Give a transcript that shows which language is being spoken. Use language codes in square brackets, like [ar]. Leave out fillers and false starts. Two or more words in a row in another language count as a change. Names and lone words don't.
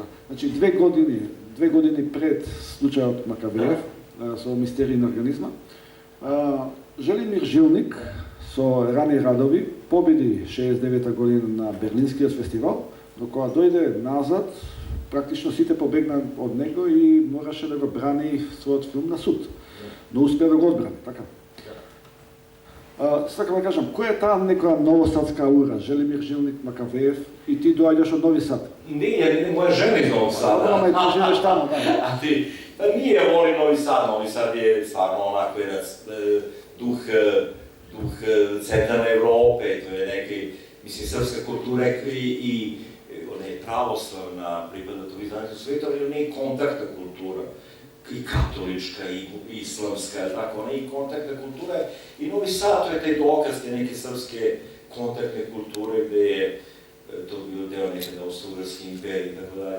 [mk] Значи, 2 години пред случајот Макавеев, со мистериј на организма, Желимир Жилник со рани радови победи 69-та година на Берлинскиот фестивал, но кога дојде назад, практично сите побегна од него и мораше да го брани својот филм на суд. Но успеа да го одбрани, така? Сакам да кажам, која е таа некоја новосадска аура? Желимир Жилник Макавеев и ти доаѓаш од Нови Сад. [sr] Nije, moja žena iz Novog Sada. [mk] Ама и ти живееш таму, да. [sr] A ti, pa nije volim Novi Sad. Novi Sad je stvarno onako jedan duh centralne Evrope, to je neki, mislim, srpska kultura i ona je pravoslavna, pripada tog izdanju sveta, ali ona je kontaktna kultura, i katolička, i islamska, tako, ona je i kontaktna kultura, i Novi Sad, to je taj dokaz te neke srpske kontaktne kulture, gde je to bilo deo nekada Austro-Ugarske imperije i tako dalje.